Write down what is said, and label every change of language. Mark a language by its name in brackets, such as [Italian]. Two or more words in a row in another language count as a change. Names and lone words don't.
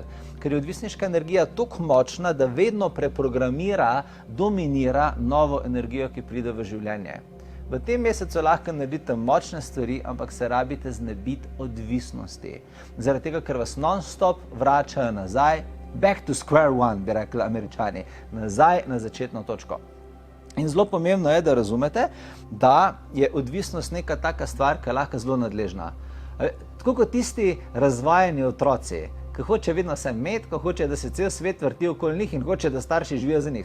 [Slovenian] Ker je odvisniška energija toliko močna, da vedno preprogramira, dominira novo energijo, ki pride v življenje. V tem mesecu lahko naredite močne stvari, ampak se rabite znebiti odvisnosti. Zaradi tega, ker vas non-stop vračajo nazaj, [English] back to square one, [Slovenian] bi rekli Američani, nazaj na začetno točko. In zelo pomembno je, da razumete, da je odvisnost neka taka stvar, ki je lahko zelo nadležna. Tako kot tisti razvajeni otroci, ki hoče vedno vse imeti, ki hoče, da se cel svet vrti okoli njih in hoče, da starši živijo za njih.